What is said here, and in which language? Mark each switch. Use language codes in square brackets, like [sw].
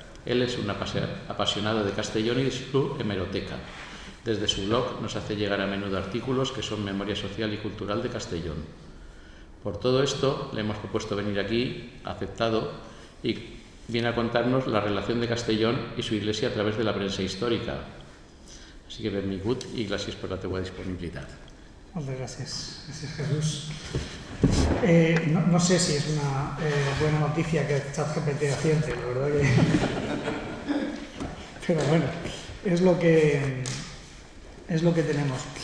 [es] Él es un apasionado de Castellón y de su hemeroteca. Desde su blog nos hace llegar a menudo artículos que son memoria social y cultural de Castellón. Por todo esto le hemos propuesto venir aquí, aceptado, y viene a contarnos la relación de Castellón y su iglesia a través de la prensa histórica. Así que [ca] benvingut i gràcies per la teua disponibilitat. [es] Muchas gracias. Gracias, Jesús. No sé si es una buena noticia que ChatGPT acierte, la verdad que... Pero bueno, es lo que tenemos.